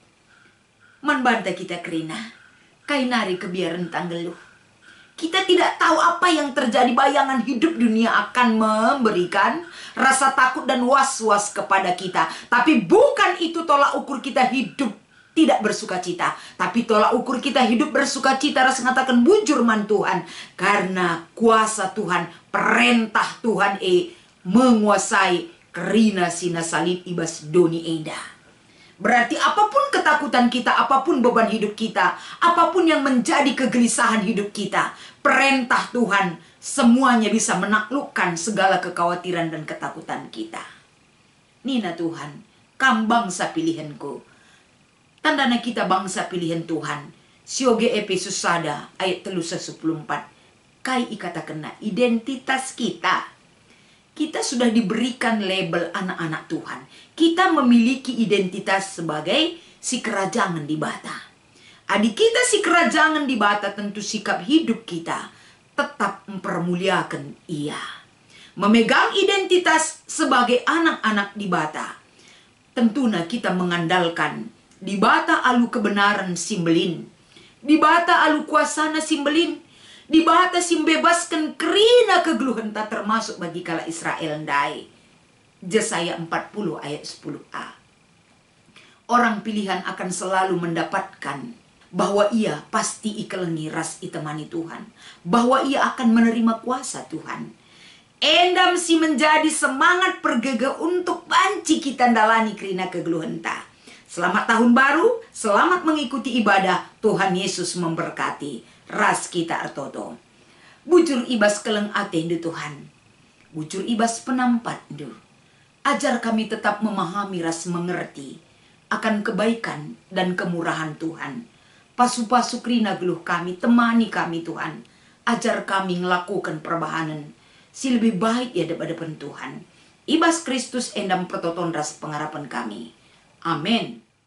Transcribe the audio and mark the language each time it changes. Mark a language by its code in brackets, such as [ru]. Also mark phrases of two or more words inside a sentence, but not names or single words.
[btx] Man banta kita kerina, kainari kebiaran tanggeluh. [id] Kita tidak tahu apa yang terjadi, bayangan hidup dunia akan memberikan rasa takut dan was-was kepada kita. Tapi bukan itu tolak ukur kita hidup tidak bersuka cita. Tapi tolak ukur kita hidup bersuka cita, [btx] rasa ngatakan bujur man Tuhan. [id] Karena kuasa Tuhan, perintah Tuhan menguasai [btx] kerina sina salib ibas doni enda. [id] Berarti apapun ketakutan kita, apapun beban hidup kita, apapun yang menjadi kegelisahan hidup kita, perintah Tuhan semuanya bisa menaklukkan segala kekhawatiran dan ketakutan kita. [btx] Nina Tuhan, kam bangsa pilihanku. Tandana kita bangsa pilihan Tuhan. Sioge Efesus sada ayat 3:14. Kai ikata kena identitas kita. [id] Kita sudah diberikan label anak-anak Tuhan. Kita memiliki identitas sebagai si kerajaan di bata. Adik kita si kerajaan di bata, tentu sikap hidup kita tetap mempermuliakan Ia. Memegang identitas sebagai anak-anak di bata. Tentunya kita mengandalkan di bata [btx] alu kebenaran simbelin. Di bata alu kuasana simbelin. Di bata simbebaskan kerina kegeluhan tak termasuk bagi kala Israel ndai. [id] Yesaya 40 ayat 10a. Orang pilihan akan selalu mendapatkan bahwa ia pasti [btx] ikelengi ras itemani Tuhan. [id] Bahwa ia akan menerima kuasa Tuhan. Endam si menjadi semangat pergege untuk [btx] banci kita dalani kerina kegeluhan tak. [id] Selamat tahun baru, selamat mengikuti ibadah. Tuhan Yesus memberkati. [btx] Ras kita artoto. Bujur ibas keleng atendu Tuhan. Bujur ibas penampat du. [id] Ajar kami tetap memahami ras mengerti akan kebaikan dan kemurahan Tuhan. [btx] Pasu-pasu krina geluh kami, temani kami Tuhan. [id] Ajar kami melakukan perbahanan si lebih baik ya depan Tuhan. [btx] Ibas Kristus endam pertoton ras pengharapan kami. Amin.